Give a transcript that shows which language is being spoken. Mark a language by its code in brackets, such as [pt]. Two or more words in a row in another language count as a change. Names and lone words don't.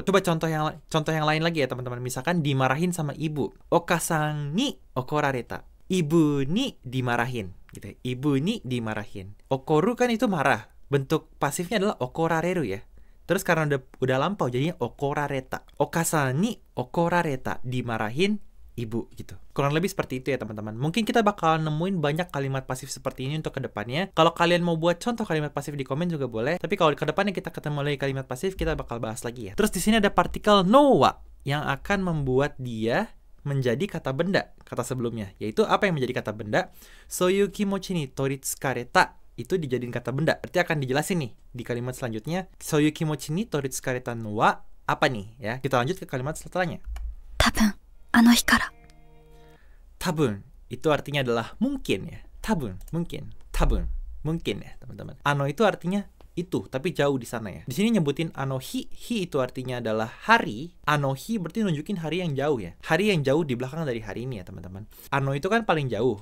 [id] Coba contoh yang lain lagi ya, teman-teman. Misalkan dimarahin sama ibu. [ja] お母さんに怒られた. [id] Ibu ni dimarahin. Gitu. Ibu ni dimarahin. Okoru kan itu marah. Bentuk pasifnya adalah okorareru ya. Terus karena udah lampau jadinya okorareta. [ja] お母さんに怒られた, [id] dimarahin ibu gitu. Kurang lebih seperti itu ya teman-teman. Mungkin kita bakal nemuin banyak kalimat pasif seperti ini untuk kedepannya. Kalau kalian mau buat contoh kalimat pasif di komen juga boleh. Tapi kalau kedepannya kita ketemu lagi kalimat pasif, kita bakal bahas lagi ya. Terus di sini ada partikel [ja] のは [id] yang akan membuat dia menjadi kata benda, kata sebelumnya. Yaitu apa yang menjadi kata benda? [ja] そういう気持ちに取り憑かれた. [id] Itu dijadiin kata benda. Berarti akan dijelasin nih di kalimat selanjutnya. [ja] そういう気持ちに取り憑かれたのは [id] apa nih ya? Kita lanjut ke kalimat setelahnya. [ja] 多分あの日から [id] Tabun itu artinya adalah mungkin ya. Tabun mungkin ya teman-teman. Ano itu artinya itu, tapi jauh di sana ya. Di sini nyebutin anohi, hi itu artinya adalah hari. Anohi berarti nunjukin hari yang jauh ya. Hari yang jauh di belakang dari hari ini ya teman-teman. Ano itu kan paling jauh.